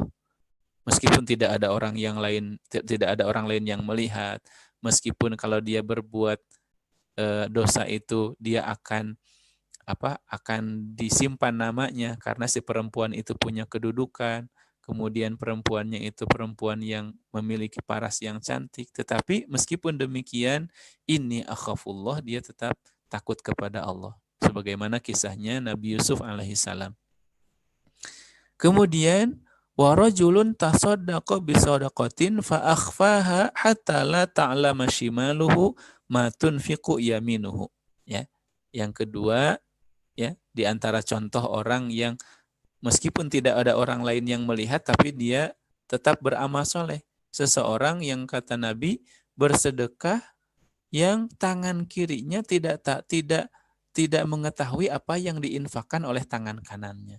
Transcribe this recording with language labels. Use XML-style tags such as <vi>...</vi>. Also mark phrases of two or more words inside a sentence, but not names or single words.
<id>Meskipun tidak ada orang lain yang melihat, meskipun kalau dia berbuat dosa itu dia akan disimpan namanya karena si perempuan itu punya kedudukan, kemudian perempuannya itu perempuan yang memiliki paras yang cantik, tetapi meskipun demikian</id> <ar>إني أخاف الله,</ar> <id>dia tetap takut kepada Allah, sebagaimana kisahnya Nabi Yusuf alaihissalam.</id> <ar>Kemudian ورجل تصدق بصدقة فأخفاها حتى لا تعلم شماله ما تنفق يمينه.</ar> <id>Ya. Yang kedua, ya, di antara contoh orang yang meskipun tidak ada orang lain yang melihat tapi dia tetap beramal soleh. Seseorang yang kata Nabi bersedekah yang tangan kirinya tidak mengetahui apa yang diinfakkan oleh tangan kanannya.</id>